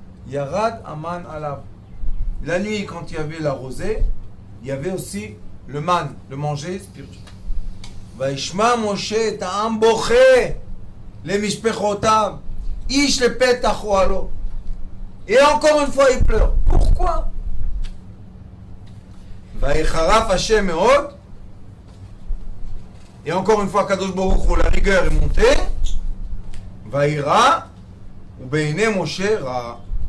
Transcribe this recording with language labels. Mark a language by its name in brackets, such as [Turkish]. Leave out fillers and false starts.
[Hebrew] Yarad aman alav. [French] La nuit, quand il y avait la rosée, il y avait aussi le man, le manger spirituel. [Hebrew] Vaishma Moshe et העם בוכה למשפחותיו, איש לפתח אוהלו. [French] Et encore une fois, il pleure. Pourquoi? [Hebrew] ויחרף השם מאוד. [French] Et encore une fois, Kadosh Baruch Hu, la rigueur est montée. [Hebrew] וירא, ובעיני משה רע.